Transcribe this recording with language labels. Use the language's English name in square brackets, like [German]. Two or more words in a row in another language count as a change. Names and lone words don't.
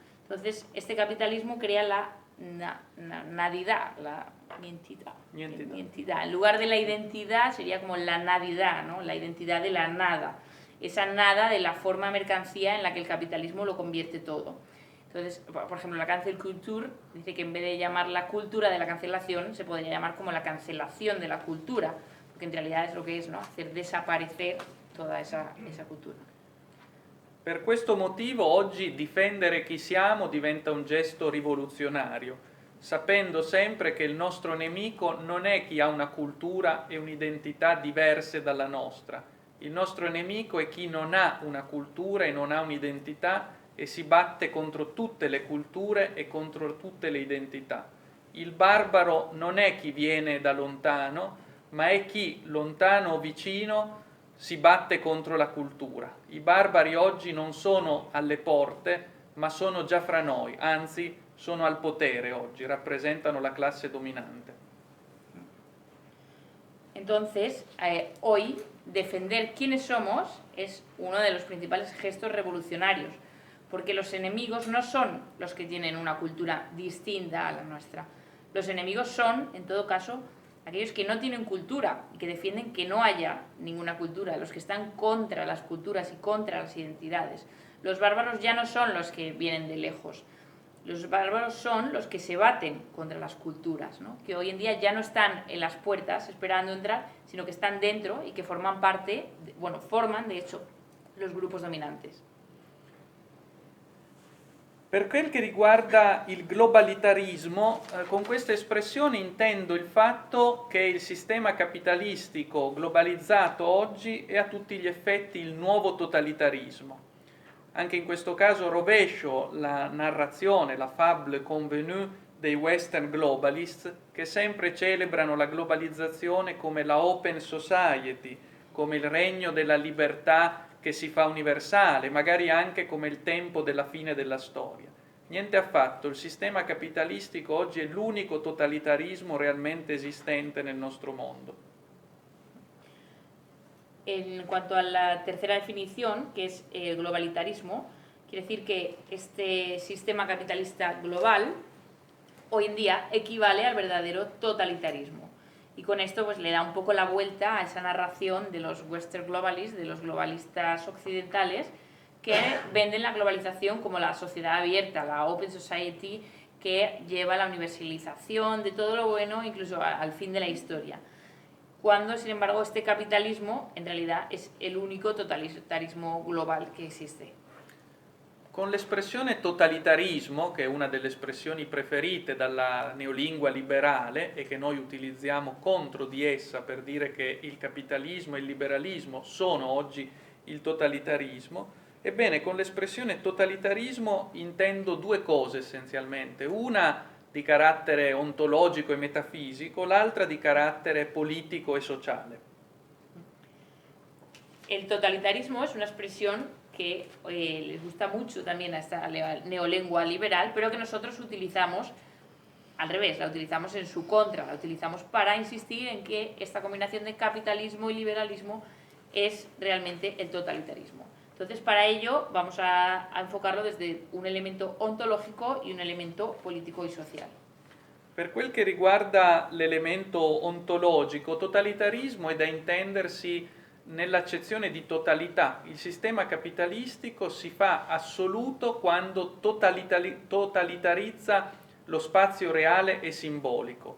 [Spanish] Entonces este capitalismo crea la nadidad, la nientidad. En lugar de la identidad sería como la nadidad, ¿no? La identidad de la nada, esa nada de la forma mercancía en la que el capitalismo lo convierte todo. Entonces, por ejemplo, la [English] cancel culture [Spanish] dice que en vez de llamar la cultura de la cancelación, se podría llamar como la cancelación de la cultura, porque en realidad es lo que es, ¿no? Hacer desaparecer toda esa cultura. [Italian] Per questo motivo oggi difendere chi siamo diventa un gesto rivoluzionario, sapendo sempre che il nostro nemico non è chi ha una cultura e un'identità diverse dalla nostra. Il nostro nemico è chi non ha una cultura e non ha un'identità e si batte contro tutte le culture e contro tutte le identità. Il barbaro non è chi viene da lontano, ma è chi, lontano o vicino, si batte contro la cultura. I barbari oggi non sono alle porte, ma sono già fra noi, anzi sono al potere oggi, rappresentano la classe dominante. [Spanish] Entonces, hoy defender quiénes somos es uno de los principales gestos revolucionarios, porque los enemigos no son los que tienen una cultura distinta a la nuestra. Los enemigos son, en todo caso, aquellos que no tienen cultura y que defienden que no haya ninguna cultura, los que están contra las culturas y contra las identidades. Los bárbaros ya no son los que vienen de lejos, los bárbaros son los que se baten contra las culturas, ¿no? Que hoy en día ya no están en las puertas esperando entrar, sino que están dentro y que forman parte, forman de hecho los grupos dominantes. [Italian] Per quel che riguarda il globalitarismo, con questa espressione intendo il fatto che il sistema capitalistico globalizzato oggi è a tutti gli effetti il nuovo totalitarismo. Anche in questo caso rovescio la narrazione, la [French] fable convenue [Italian] dei [English] Western globalists [Italian] che sempre celebrano la globalizzazione come la [English] open society, [Italian] come il regno della libertà che si fa universale, magari anche come il tempo della fine della storia. Niente affatto, il sistema capitalistico oggi è l'unico totalitarismo realmente esistente nel nostro mondo. [Spanish] En cuanto a la tercera definición, que es el globalitarismo, quiere decir que este sistema capitalista global hoy en día equivale al verdadero totalitarismo. Y con esto pues le da un poco la vuelta a esa narración de los [English] Western globalists, [Spanish] de los globalistas occidentales, que venden la globalización como la sociedad abierta, la [English] open society, [Spanish] que lleva a la universalización de todo lo bueno, incluso al fin de la historia. Cuando, sin embargo, este capitalismo en realidad es el único totalitarismo global [Italian] che esiste. Con l'espressione totalitarismo, che è una delle espressioni preferite dalla neolingua liberale e che noi utilizziamo contro di essa per dire che il capitalismo e il liberalismo sono oggi il totalitarismo, ebbene con l'espressione totalitarismo intendo due cose essenzialmente, una di carattere ontologico e metafisico, l'altra di carattere politico e sociale. [Spanish] El totalitarismo es una expresión que les gusta mucho también a esta neolengua liberal, pero que nosotros utilizamos al revés, la utilizamos en su contra, la utilizamos para insistir en que esta combinación de capitalismo y liberalismo es realmente el totalitarismo. Entonces, para ello vamos a enfocarlo desde un elemento ontológico y un elemento politico y social. [Italian] Per quel che riguarda l'elemento ontologico, totalitarismo è da intendersi nell'accezione di totalità. Il sistema capitalistico si fa assoluto quando totalitarizza lo spazio reale e simbolico.